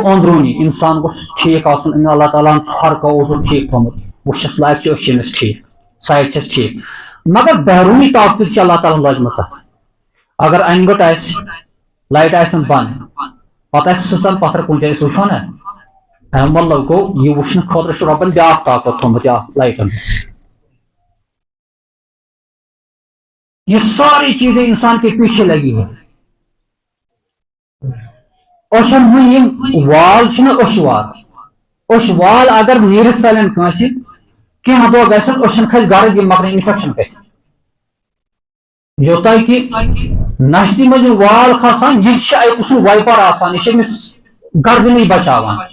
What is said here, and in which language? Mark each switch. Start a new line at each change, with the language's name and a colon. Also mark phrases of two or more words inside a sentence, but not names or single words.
Kashmiri: أنٛدروٗنی انسان گوٚژھ ٹھیٖک آسُن أمۍ اللہ تعالیٰ ہن ہر کانٛہہ اوسُن ٹھیٖک تھوٚمُت وٕچھس لایق چھِ أسۍ چھِ أمِس ٹھیٖک سایڈ چھس ٹھیٖک مگر بیروٗنی طاقتہٕ تہِ چھِ اللہ تعالیٰ ہن لٲجمٕژ اتھ اگر انہِ گٔٹ آسہِ لایٹ آسن بنٛد پتہٕ آسہِ سٕژن پتھر کُنہِ جایہِ أسۍ وٕچھو نا امیُک مطلب گوٚو یہِ وٕچھنہٕ خٲطرٕ چھُ رۄبن بیاکھ طاقت تھوٚمُت یتھ لایٹن
Urdu: یہ ساری چیزیں انسان کے پیچھے لگی ہے
Kashmiri: أچھن ہُنٛد یِم وال چھِنہ أچھ وال اگر نیٖرِتھ ژلن کٲنٛسہِ کینٛہہ دۄہ گژھن أچھن کھسہِ گرد یِم مۄکلن انفیکشن گژھِ یوٚتانۍ کہِ نشتہِ منٛز یِم وال کھسان یہِ چھِ اکہِ قٕسمُک وایپر آسان یہِ چھِ أمِس گردنٕے بچاوان